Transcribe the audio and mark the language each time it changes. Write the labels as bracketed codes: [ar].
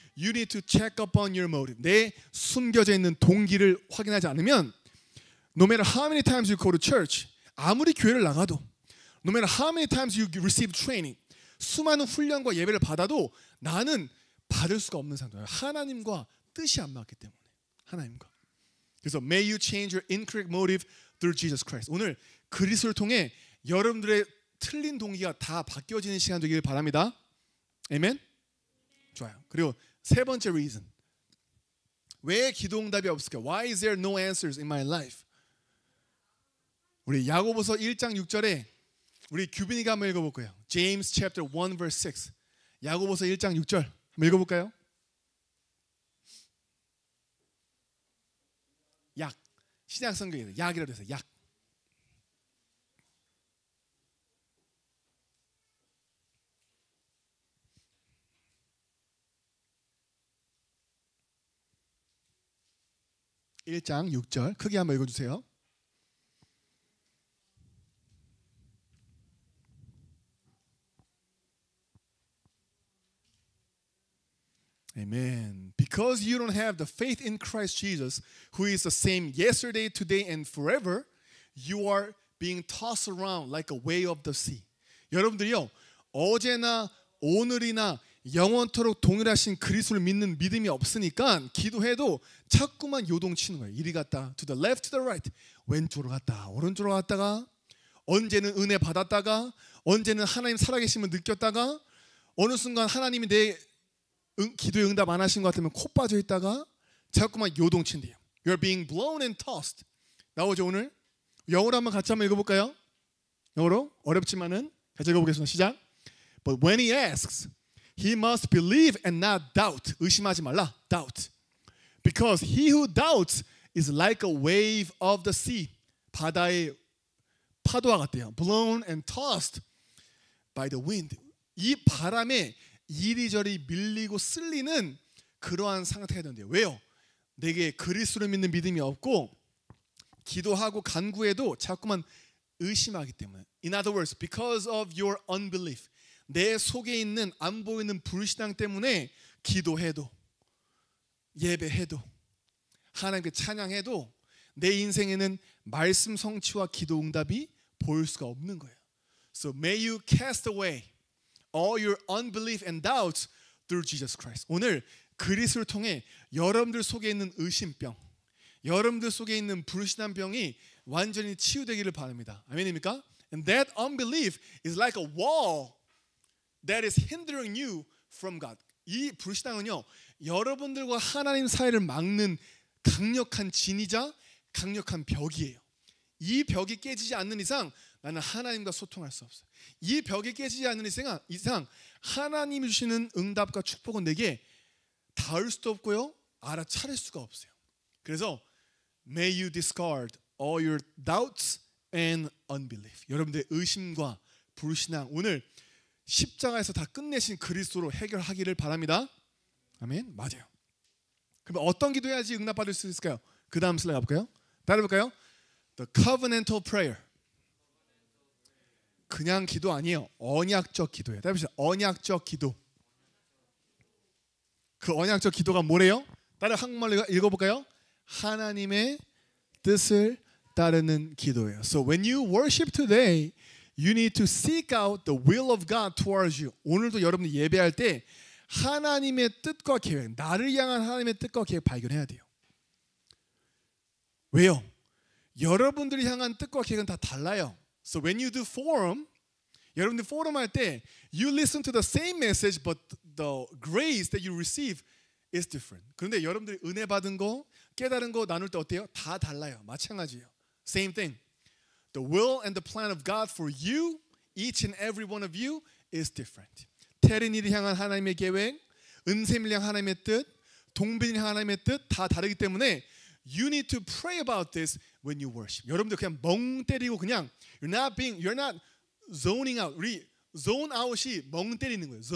[en] You need to check upon your motive. [ko] 내 숨겨져 있는 동기를 확인하지 않으면 [en] no matter how many times you go to church, [ko] 아무리 교회를 나가도 [en] no matter how many times you receive training, [ko] 수많은 훈련과 예배를 받아도 나는 받을 수가 없는 상태예요. 하나님과 뜻이 안 맞기 때문에. 하나님과. [en] 그래서 may you change your incorrect motive through Jesus Christ. [ko] 오늘 그리스도를 통해 여러분들의 틀린 동기가 다 바뀌어지는 시간 되기를 바랍니다. 아멘. 좋아요. 그리고 세 번째 reason. 왜 기도 응답이 없을까? [en] Why is there no answers in my life? [ko] 우리 야고보서 1장 6절에 우리 규빈이가 한번 읽어볼 거예요. [en] James chapter 1 verse 6. [ko] 야고보서 1장 6절 한번 읽어볼까요? 약. 신약 성경에 약이라고 해서 약. (1장 6절) 크게 한번 읽어주세요. [en] Amen. Because you don't have the faith in Christ Jesus, who is the same yesterday, today, and forever, you are being tossed around like a wave of the sea. [ko] 여러분들이요, 어제나 오늘이나 영원토록 동일하신 그리스도를 믿는 믿음이 없으니까 기도해도 자꾸만 요동치는 거예요. 이리 갔다, [en] to the left, to the right, [ko] 왼쪽으로 갔다, 오른쪽으로 갔다가, 언제는 은혜 받았다가, 언제는 하나님 살아계심을 느꼈다가, 어느 순간 하나님이 내 기도에 응답 안 하신 것 같으면 코 빠져 있다가 자꾸만 요동친대요. [en] You're being blown and tossed. [ko] 나오죠 오늘? 영어로 한번 같이 한번 읽어볼까요? 영어로 어렵지만은 같이 읽어보겠습니다. 시작. [en] But when he asks, he must believe and not doubt. [ko] 의심하지 말라. Doubt. [en] Because he who doubts is like a wave of the sea. [ko] 바다의 파도와 같대요. [en] Blown and tossed by the wind. [ko] 이 바람에 이리저리 밀리고 쓸리는 그러한 상태가 된대요. 왜요? 내게 그리스도를 믿는 믿음이 없고 기도하고 간구해도 자꾸만 의심하기 때문에. [en] In other words, because of your unbelief. [ko] 내 속에 있는 안 보이는 불신앙 때문에 기도해도 예배해도 하나님께 찬양해도 내 인생에는 말씀 성취와 기도 응답이 보일 수가 없는 거예요. [en] So may you cast away all your unbelief and doubts through Jesus Christ. [ko] 오늘 그리스도를 통해 여러분들 속에 있는 의심병, 여러분들 속에 있는 불신한 병이 완전히 치유되기를 바랍니다. 아멘입니까? [en] And that unbelief is like a wall that is hindering you from God. [ko] 이 불신앙은요, 여러분들과 하나님 사이를 막는 강력한 진이자 강력한 벽이에요. 이 벽이 깨지지 않는 이상 나는 하나님과 소통할 수 없어요. 이 벽이 깨지지 않는 이상 하나님이 주시는 응답과 축복은 내게 닿을 수도 없고요, 알아차릴 수가 없어요. [en] 그래서 may you discard all your doubts and unbelief. [ko] 여러분들의 의심과 불신앙 오늘 십자가에서 다 끝내신 그리스도로 해결하기를 바랍니다. 아멘. 맞아요. 그럼 어떤 기도해야지 응답받을 수 있을까요? 그 다음 슬라이드 볼까요? 따라해볼까요? [en] The covenantal prayer. [ko] 그냥 기도 아니에요. 언약적 기도예요. 따라해보시죠. 언약적 기도. 그 언약적 기도가 뭐래요? 따라 한국말로 읽어볼까요? 하나님의 뜻을 따르는 기도예요. [en] So when you worship today, you need to seek out the will of God towards you. [ko] 오늘도 여러분이 예배할 때 하나님의 뜻과 계획, 나를 향한 하나님의 뜻과 계획 발견해야 돼요. 왜요? 여러분들이 향한 뜻과 계획은 다 달라요. [en] So when you do forum, [ko] 여러분들 포럼 할 때 [en] you listen to the same message but the grace that you receive is different. [ko] 그런데 여러분들이 은혜 받은 거, 깨달은 거 나눌 때 어때요? 다 달라요. 마찬가지예요. [en] Same thing. The will and the plan of God for you, each and every one of you is different. [ko] 테린이를 향한 하나님의 계획, 은샘이를 향한 하나님의 뜻, 동빈이를 향한 하나님의 뜻 다 다르기 때문에 [en] you need to pray about this when you worship. [ko] 여러분들 그냥 멍 때리고 그냥 [en] you're not zoning out. [ko] 우리 zone out이 멍 때리는 거예요.